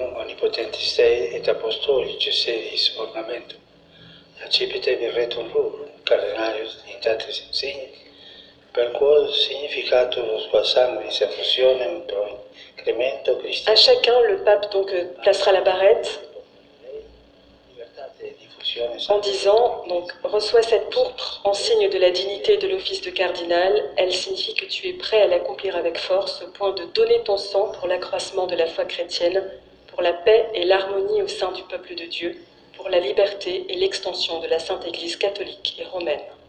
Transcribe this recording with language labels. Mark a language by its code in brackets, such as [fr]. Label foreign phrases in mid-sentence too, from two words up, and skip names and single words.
[la] omnipotentis Dei et apostolicis sedis ornamentum, accipite virretum rubrum, cardenarius dignitatis insigni, per quod significatur qua sanguinis effusionem pro incremento Christi. [fr] À chacun, le pape donc placera la barrette en disant, donc, reçois cette pourpre en signe de la dignité de l'office de cardinal. Elle signifie que tu es prêt à l'accomplir avec force, au point de donner ton sang pour l'accroissement de la foi chrétienne, pour la paix et l'harmonie au sein du peuple de Dieu, pour la liberté et l'extension de la Sainte Église catholique et romaine.